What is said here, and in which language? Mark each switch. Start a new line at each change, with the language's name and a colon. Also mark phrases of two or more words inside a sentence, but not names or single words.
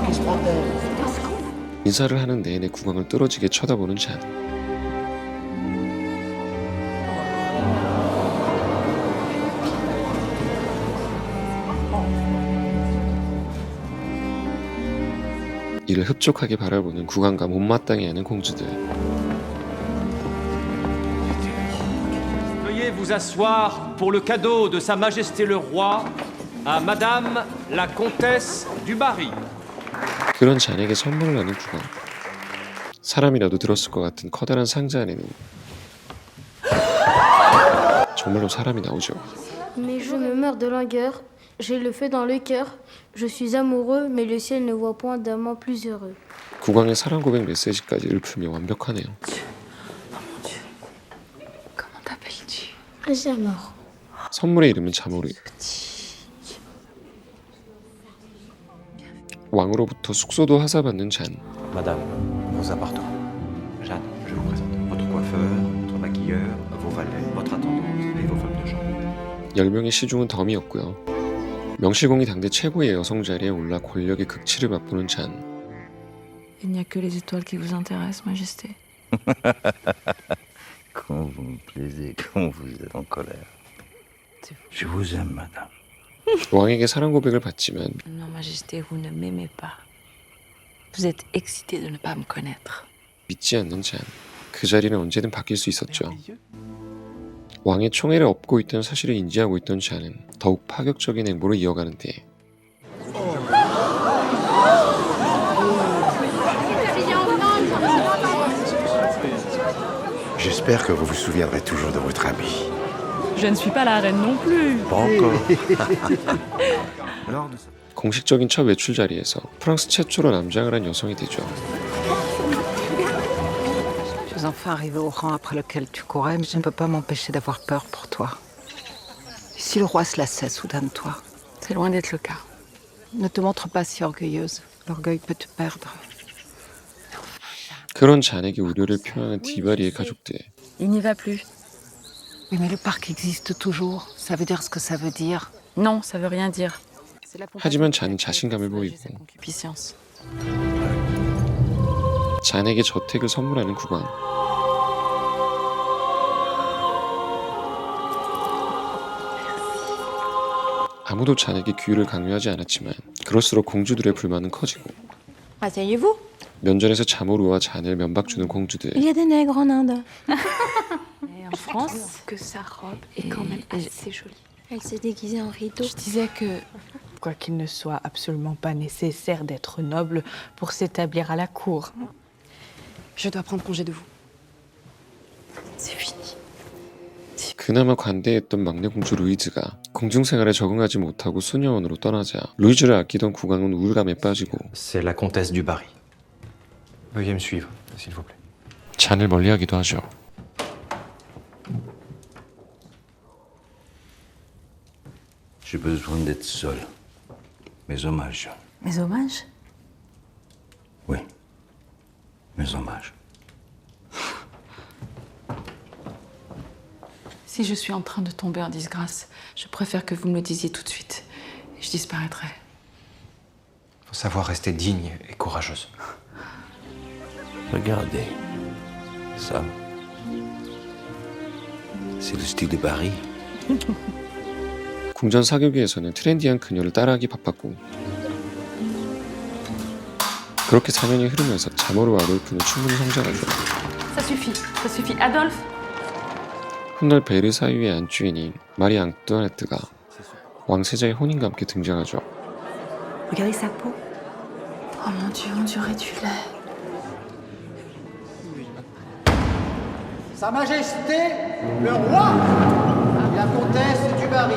Korean: 인사를 하는 내내 국왕을 뚫어지게 쳐다보는 잔. 이를 흡족하게 바라보는 국왕과 못마땅해 하는 공주들.
French: Veuillez vous asseoir pour le cadeau de Sa Majesté le Roi à Madame la Comtesse du Barry.
Korean: 그런 잔에게 선물을 하는 국왕. 사람이라도 들었을 것 같은 커다란 상자 안에는 정말로 사람이 나오죠.
French: Mais je me meurs de langueur, j'ai le feu dans le cœur. Je suis amoureux, mais le ciel ne voit point d'amant plus heureux.
Korean: 국왕의 사랑 고백 메시지까지 읊으며 완벽하네요.
French: Comment t'appelles-tu? Jamor.
Korean: 선물의 이름은 자모르. 왕으로부터 숙소도 하사받는 잔.
French: Madame, vos appartements. Jeanne, je vous présente votre coiffeur, votre maquilleur, vos valets, votre attendante et vos femmes de chambre.
Korean: 10명의 시중은 덤이었고요. 명실공히 당대 최고의 여성 자리에 올라 권력의 극치를 맛보는 잔.
French: Il n'y a que les étoiles qui vous intéressent, Majesté. Comment vous me plaisez, comment vous êtes en colère. Je vous aime, madame.
Korean: 왕에게 사랑 고백을 받지만
French: Non, Majesté, vous ne m'aimez pas. Vous êtes excité de ne pas me connaître.
Korean: 믿지 않는 잔. 그 자리는 언제든 바뀔 수 있었죠. 왕의 총애를 업고 있다는 사실을 인지하고 있던 잔은 더욱 파격적인 행보를 이어가는데
French: J'espère que vous vous souviendrez toujours de votre ami. Je ne suis pas la reine non plus. Pas encore.
Korean: 공식적인 첫 외출 자리에서 프랑스 최초로 남장을 한 여성이 되죠.
French: Je suis enfin arrivée au rang après lequel tu courais, mais je ne peux pas m'empêcher d'avoir peur pour toi. Et si le roi se lassait soudain de toi? C'est loin d'être le cas. Ne te montre pas si orgueilleuse. L'orgueil peut te perdre.
Korean: 그런 잔에게 우려를 표하는 디바리의 가족들.
French: Il n'y va plus. Oui, mais le parc existe toujours. Ça veut dire ce que ça veut dire. Non, ça veut rien dire.
Korean: 하지만 잔은 자신감을 보이고
French: Concupiscence.
Korean: 잔에게 저택을 선물하는 국왕. 아무도 잔에게 규율을 강요하지 않았지만 그럴수록 공주들의 불만은 커지고
French: Asseyez-vous.
Korean: 면전에서 자모르와 잔을 면박 주는 공주들.
French: Il y a des nègres en Inde. Et en France, que sa robe est quand même assez jolie. Elle s'est déguisée en rideau. Je disais que, quoiqu'il ne soit absolument pas nécessaire d'être noble pour s'établir à la cour, Je dois prendre congé de vous. C'est fini.
Korean: 그나마 관대했던 막내 공주 루이즈가 공중생활에 적응하지 못하고 수녀원으로 떠나자 루이즈를 아끼던 국왕은 우울감에 빠지고
French: C'est la comtesse du Barry. Veuillez me suivre, s'il vous plaît.
Korean: 잔을 멀리하기도 하죠.
French: J'ai besoin d'être seul. Mes hommages. Mes hommages? Oui. Mes hommages. Si je suis en train de tomber en disgrâce, je préfère que vous me le disiez tout de suite. Et je disparaîtrai. Faut savoir rester digne et courageuse. Regardez. Ça. C'est le style de Barry.
Korean: 궁전 사교계에서는 트렌디한 그녀를 따라하기 바빴고 그렇게 4년이 흐르면서 자모르와 아돌프는 충분히 성장하죠.
French: Ça suffit, Adolphe.
Korean: 훗날 베르사유의 안주인인 마리 앙뚜아네트가 왕세자의 혼인과 함께 등장하죠.
French: Regardez sa peau. Oh mon Dieu, on dirait du lait. Sa Majesté, le roi, la comtesse du Barry.